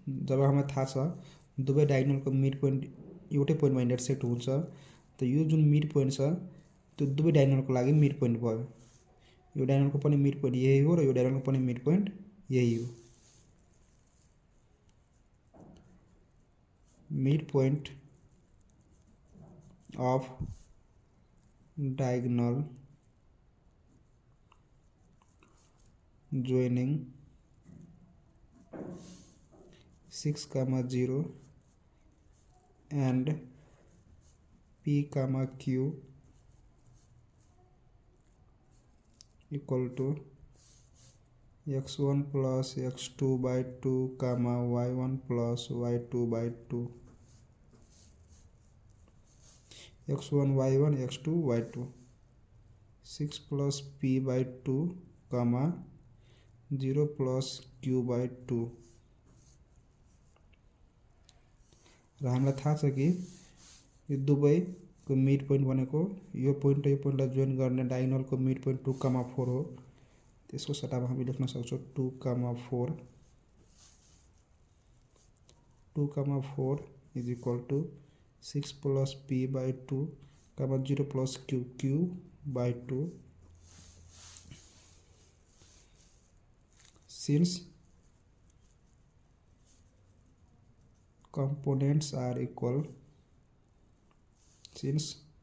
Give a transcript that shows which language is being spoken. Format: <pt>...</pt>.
<ne>जब हामीलाई थाहा छ दुवै डायगोनल को मिड पोइन्ट एउटै पोइन्टमा इन्टरसेक्ट हुन्छ, त यो जुन मिड पोइन्ट छ त्यो दुवै डायगोनल को लागि मिड पोइन्ट भयो। यो डायगोनल को पनि मिड पोइन्ट यही हो र यो डायगोनल को पनि मिड पोइन्ट यही हो।</ne> <en>Midpoint of diagonal joining 6 comma 0 and P comma Q equal to x1 plus x2 by 2 comma y1 plus y2 by 2, x1 y1 x2 y2, 6 plus p by 2 comma 0 plus q by 2।</en> <ne>र हामीलाई थाहा छ कि यो दुवैको mid point भनेको यो point र यो पोइन्टलाई जोइन गर्ने डायगोनल को मिड पोइन्ट 2 comma 4 हो। त्यसको सट्टामा हामी लेख्न सक्छौं</ne> <en>2 comma 4, 2 comma 4 is equal to 6 plus p by 2 comma 0 plus q by 2, since components are equal, since</en>